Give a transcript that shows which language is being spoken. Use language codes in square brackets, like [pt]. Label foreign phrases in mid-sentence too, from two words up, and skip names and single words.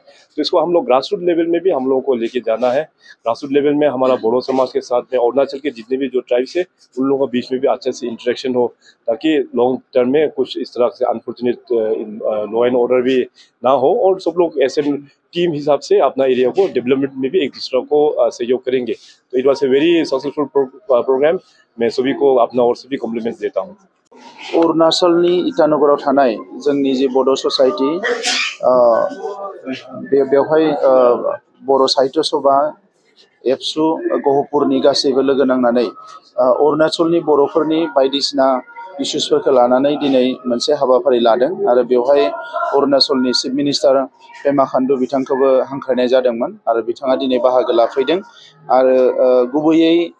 [hi] तो इसको हम लोग [en] grass root level [hi] में भी हम लोगों को लेके जाना है। [en] grass root level [hi] में हमारा बोडो समाज के साथ में अरुणाचल के जितने भी जो ट्राइब्स है उन लोगों के बीच में भी अच्छे से इंटरेक्शन हो ताकि [en] long term [hi] में कुछ इस तरह से [en] unfortunate law and order [hi] भी ना हो और सब लोग ऐसे टीम हिसाब से अपना एरिया को डेवलपमेंट में भी एक दूसरे को सहयोग करेंगे। तो [en] it was a very successful program. [hi] मैं सभी को अपना और सभी कॉम्प्लीमेंट्स देता हूँ। [brx] अरुणाचलनि इटानगराव थानाय जोंनि जे बड' ससाइटि बेवहाय बर' साहित्य सभा एबसु गहपुरनि गासैबो लोगो नांनानै अरुणाचलनि बर'फोरनि बायदिसिना इस्युसफोरखौ लानानै दिनै मोनसे हाबाफारि लादों आरो बेवहाय अरुणाचलनि [en] chief minister [brx] पेमा खांडू बिथांखौबो हांख्रायनाय जादोंमोन आरो बिथाङा दिनै बाहागो लाफैदों आरो गुबैयै